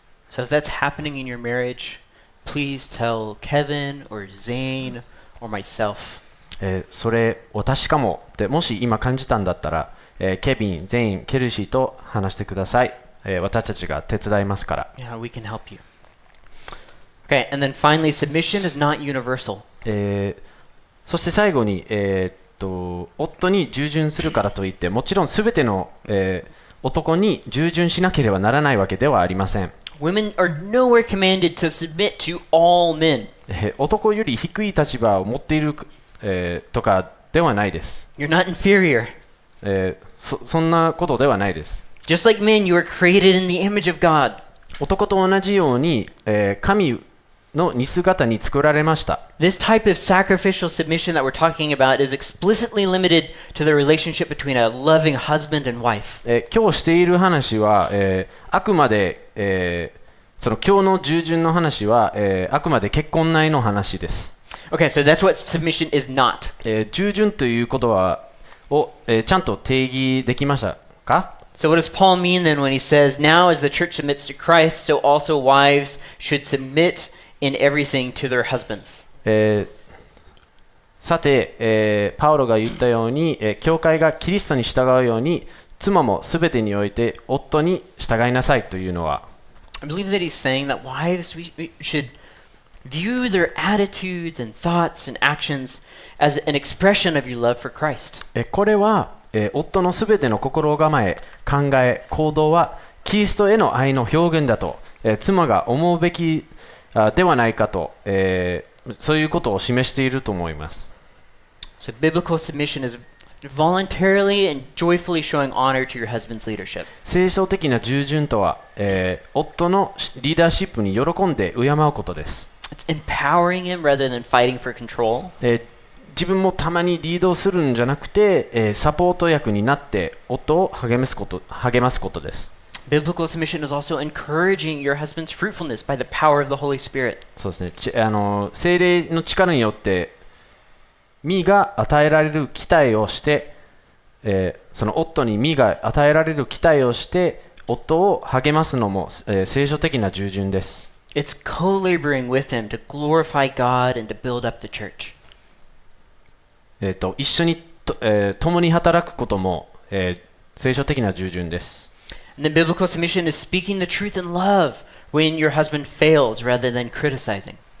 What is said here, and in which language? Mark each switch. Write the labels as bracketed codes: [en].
[en] So if that's happening in your marriage, please tell Kevin or Zane or myself. [ja] それ私かもってもし今感じたんだったら、ケビン、ゼイン、ケルシーと話してください。私たちが手伝いますから。 [en] Yeah, we can help you. Okay, and then finally, submission is not universal. [ja] そして最後に、夫に従順するからといって、もちろんすべての、男に従順しなければならないわけではありません。 [en] Women are nowhere commanded to submit to all men. [ja] 男より低い立場を持っている、とかではないです。 [en] You're not inferior. [ja] そんなことではないです。 [en] Just like men, you are created in the image of God. [ja] 男と同じように、神の似姿に作られました。 [en] This type of sacrificial submission that we're talking about is explicitly limited to the relationship between a loving husband and wife. [ja] 今日している話は、あくまで、その今日の従順の話は、あくまで結婚内の話です。 [en] Okay, so that's what submission is not. [ja] 従順ということを、ちゃんと定義できましたか？ [en] So what does Paul mean then when he says, now as the church submits to Christ, so also wives should submit in everything to their husbands. [ja] さて、パウロが言ったように、教会がキリストに従うように、妻もすべてにおいて夫に従いなさいというのは、 [en] I believe that he's saying that wives we should view their attitudes and thoughts and actions as an expression of your love for Christ. [ja] これは、夫のすべての心構え、考え、行動はキリストへの愛の表現だと、妻が思うべきではないかと、そういうことを示していると思います。 [en] So biblical submission is voluntarily and joyfully showing honor to your husband's leadership. [ja] 聖書的な従順とは、夫のリーダーシップに喜んで敬うことです。 [en] It's empowering him rather than fighting for control. [ja] 自分もたまにリードするんじゃなくて、サポート役になって夫を励ますことです。 [en] Biblical submission is also encouraging your husband's fruitfulness by the power of the Holy Spirit. [ja] そうですね。聖霊の力によって実が与えられる期待をして、その夫に実が与えられる期待をして夫を励ますのも、聖書的な従順です。 [en] It's co-laboring with him to glorify God and to build up the church. [ja] 一緒に共に働くことも、聖書的な従順です。 [en] And then biblical submission is speaking the truth in love when your husband fails rather than criticizing.